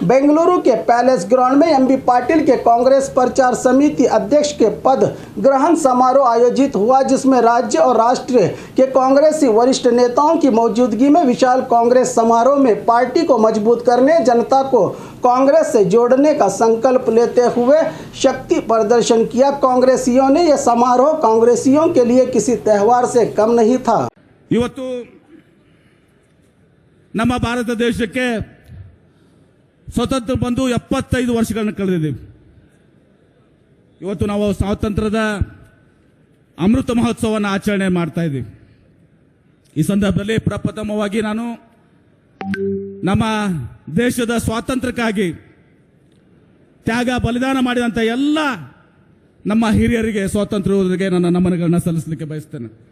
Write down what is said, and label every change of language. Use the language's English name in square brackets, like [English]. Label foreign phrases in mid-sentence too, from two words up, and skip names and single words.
[Hindi] बेंगलुरु के पैलेस ग्राउंड में एमबी पाटिल के कांग्रेस प्रचार समिति अध्यक्ष के पद ग्रहण समारोह आयोजित हुआ, जिसमें राज्य और राष्ट्र के कांग्रेसी वरिष्ठ नेताओं की मौजूदगी में विशाल कांग्रेस समारोह में पार्टी को मजबूत करने, जनता को कांग्रेस से जोड़ने का संकल्प लेते हुए शक्ति प्रदर्शन किया। कांग्रेसियों ने यह समारोह कांग्रेसियों के लिए किसी त्यौहार से कम नहीं था। [Kannada] ಇವತ್ತು ನಮ್ಮ ಭಾರತ ದೇಶಕ್ಕೆ ಸ್ವತಂತ್ರ ಬಂದು 75 ವರ್ಷಗಳನ್ನು ಕಳೆದಿದ್ದೀವಿ। ಇವತ್ತು ನಾವು ಸ್ವಾತಂತ್ರ್ಯದ ಅಮೃತ ಮಹೋತ್ಸವವನ್ನು ಆಚರಣೆ ಮಾಡ್ತಾ ಇದ್ದೀವಿ। ಈ ಸಂದರ್ಭದಲ್ಲಿ ಪ್ರಪ್ರಥಮವಾಗಿ ನಾನು ನಮ್ಮ ದೇಶದ ಸ್ವಾತಂತ್ರ್ಯಕ್ಕಾಗಿ ತ್ಯಾಗ ಬಲಿದಾನ ಮಾಡಿದಂತ ಎಲ್ಲ ನಮ್ಮ ಹಿರಿಯರಿಗೆ ಸ್ವಾತಂತ್ರ್ಯ ಯೋಧರಿಗೆ ನನ್ನ ನಮನಗಳನ್ನು ಸಲ್ಲಿಸಲಿಕ್ಕೆ ಬಯಸ್ತೇನೆ।